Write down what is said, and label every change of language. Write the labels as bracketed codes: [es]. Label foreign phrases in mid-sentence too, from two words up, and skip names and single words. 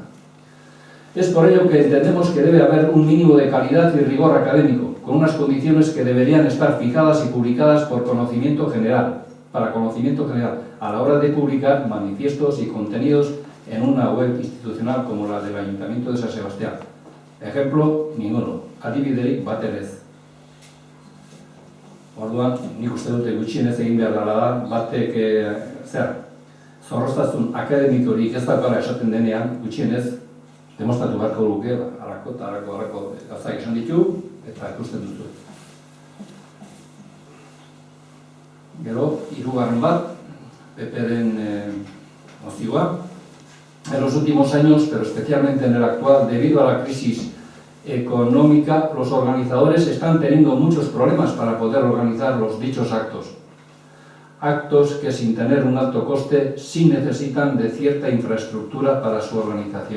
[es] Es por ello que entendemos que debe haber un mínimo de calidad y rigor académico, con unas condiciones que deberían estar fijadas y publicadas por conocimiento general, para conocimiento general a la hora de publicar manifiestos y contenidos en una web institucional como la del Ayuntamiento de San Sebastián. Ejemplo, ninguno. [eu] Adibiderik batere ez. Orduan, nik uste dute gutxienez egin behar dela da, batek, zorroztasun akademikorik ez daukala esaten denean, gutxienez, demostratu beharko luke, harako eta harako gauzak esan ditu, eta ikusten duzu. Gero, hirugarren bat, PP-ren mozioa. [es] En los últimos años, pero especialmente en el actual, debido a la crisis económica, los organizadores están teniendo muchos problemas para poder organizar los dichos actos. Actos que sin tener un alto coste sí necesitan de cierta infraestructura para su organización.